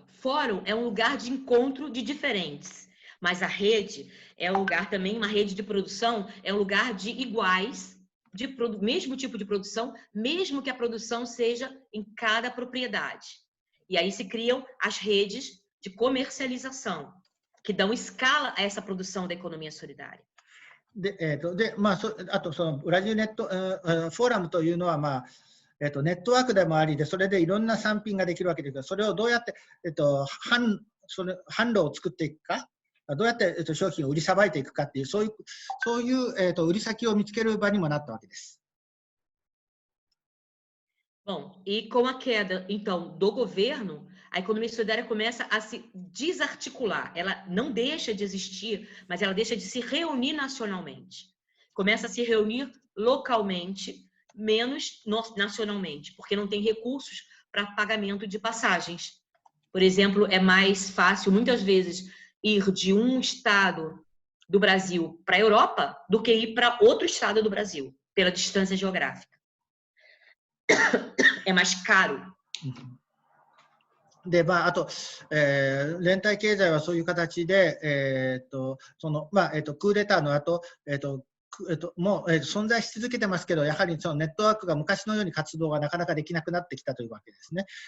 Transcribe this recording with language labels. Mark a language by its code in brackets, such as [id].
[pt] Fórum é um lugar de encontro de diferentes, mas a rede é um lugar também, uma rede de produção, é um lugar de iguais, mesmo tipo de produção, mesmo que a produção seja em cada propriedade. E aí se criam as redes de comercialização, que dão escala a essa produção da economia solidária. [ja] あとそのブラジルネット、フォーラムというのは、ネットワークでもありで、それでいろんな産品ができるわけですが、それをどうやって、販路を作っていくか、どうやって、商品を売りさばいていくかっていう、そういう、売り先を見つける場にもなったわけです。 [pt] Bom, e com a queda, então, do governo, a economia solidária começa a se desarticular. Ela não deixa de existir, mas ela deixa de se reunir nacionalmente. Começa a se reunir localmente, menos nacionalmente, porque não tem recursos para pagamento de passagens. Por exemplo, é mais fácil, muitas vezes, ir de um estado do Brasil para a Europa do que ir para outro estado do Brasil, pela distância geográfica. É mais caro. [ja] で、あと、連帯経済はそういう形で、クーデターの後、もう、存在し続けてますけど、やはりそのネットワークが昔のように活動がなかなかできなくなってきたというわけですね。